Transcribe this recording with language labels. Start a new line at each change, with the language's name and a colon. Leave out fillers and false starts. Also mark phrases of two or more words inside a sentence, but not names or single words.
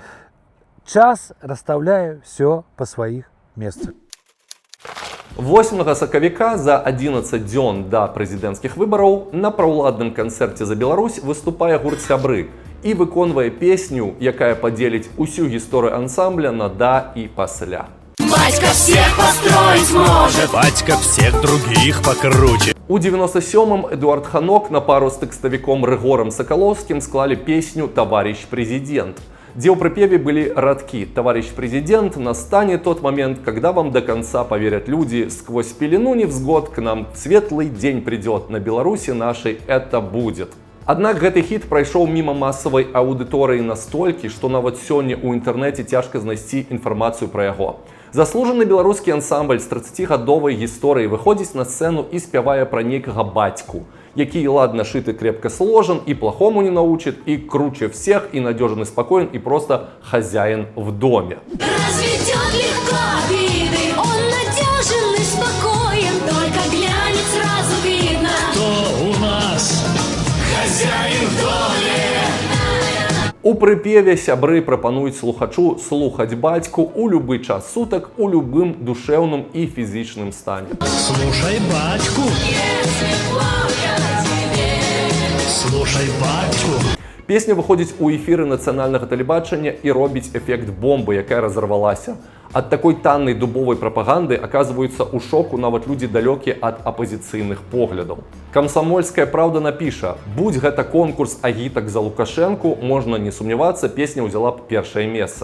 Belarusian: Час расстаўляе ўсё па сваіх месцах. 8 сакавіка за 11 дзён да прэзідэнцкіх выбараў на праўладным канцэрце за Беларусь выступае гурт «Сябры» і выконвае песню, якая падзеліць усю гісторыю ансамбля на да і пасля.
Russian: Батька всех построить может, батька всех других покруче.
Belarusian: У 97-м Эдуард Ханок на пару з тэкставіком Рыгорам Сакалоўскім склалі песню «Товарищ президент»,
Russian: где у припеве были
Belarusian: радки
Russian: «Товарищ президент, настанет тот момент, когда вам до конца поверят люди, сквозь пелену невзгод к нам светлый день придет, на Беларуси нашей это будет».
Belarusian: Аднак гэты хіт прайшоў міма масавай аўдыторыі настолькі, што нават сёння ў інтэрнэце цяжка знайсці інфармацыю пра яго. Заслужаны беларускі ансамбль з 30гадовай гісторыяй выходзіць на сцэну і спявае пра нейкага бацьку, які ладно шыты
Russian: крепко сложен и плохому не научит, и круче всех, и надежен, и спокоен, и просто хозяин в доме. Разведет легко обиды, он надежен и спокоен, только глянет сразу видно, кто у нас хозяин в доме.
Belarusian: У прыпеве сябры прапануюць слухачу слухаць бацьку ў любы час сутак, у любым душэўным і фізічным стане.
Russian: Слушай батьку. Слушай батьку.
Belarusian: Песня выходзіць у эфіры нацыянальнага тэлебачання і робіць эфект бомбы, якая разарвалася. Ад такой таннай дубовай прапаганды аказваюцца ў шоку нават людзі далёкія ад апазіцыйных поглядаў. Камсамольская праўда напіша: будь гэта конкурс агітак за Лукашэнку, можна не сумнявацца, песня ўзяла б першае месца.